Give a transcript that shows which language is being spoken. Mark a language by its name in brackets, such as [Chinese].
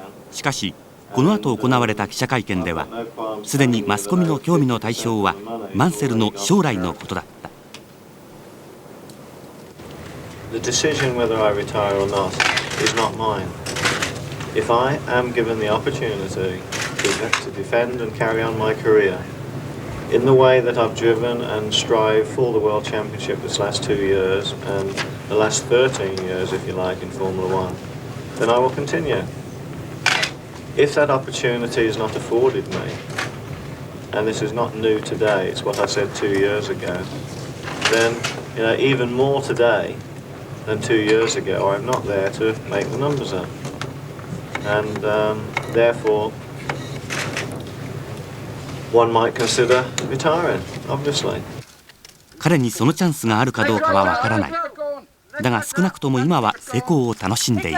[Japanese] しかしこの後行われた記者会見では、すでにマスコミの興味の対象はマンセルの将来のことだった。 [English] The decision whether I retire or not is not mine. If I am given the opportunity to defend and carry on my career in the way that I've driven and strived for the World Championship this last 2 years and the last 13 years, if you like, in Formula One, then I will continue. If that opportunity is not afforded me, and this is not new today, it's what I said 2 years ago, then even more today than 2 years ago, I'm not there to make the numbers up. And therefore, one might consider retiring, obviously. [Japanese] 彼にそのチャンスがあるかどうかはわからない。だが少なくとも今は成功を楽しんでいる。